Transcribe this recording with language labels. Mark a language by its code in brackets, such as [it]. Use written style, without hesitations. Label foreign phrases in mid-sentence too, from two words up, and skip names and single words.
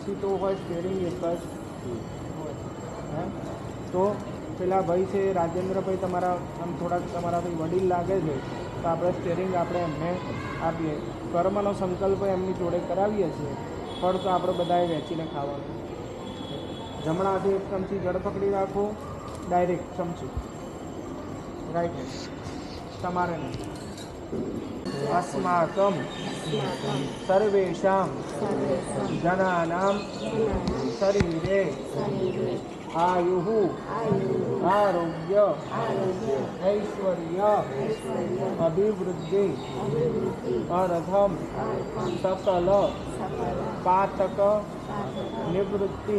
[gu] સીટો હોય સ્ટેરિંગ એક જ હોય તો પેલા ભાઈ છે રાજેન્દ્રભાઈ તમારા આમ થોડાક તમારાથી વડીલ લાગે છે તો આપણે સ્ટેરિંગ આપણે એમને આપીએ કર્મનો સંકલ્પ એમની જોડે કરાવીએ છીએ ફળ તો આપણે બધાએ વેચીને ખાવાનું જમણા હાથે 1 ચમચી જળ પકડી રાખો ડાયરેક્ટ ચમચી રાઈટ તમારે નહીં. [sa] अस्माकं सर्वेषां जनानां शरीरे आयुः आरोग्य ऐश्वर्य अभिवृद्धि अर्थम सकल पातक निवृत्ति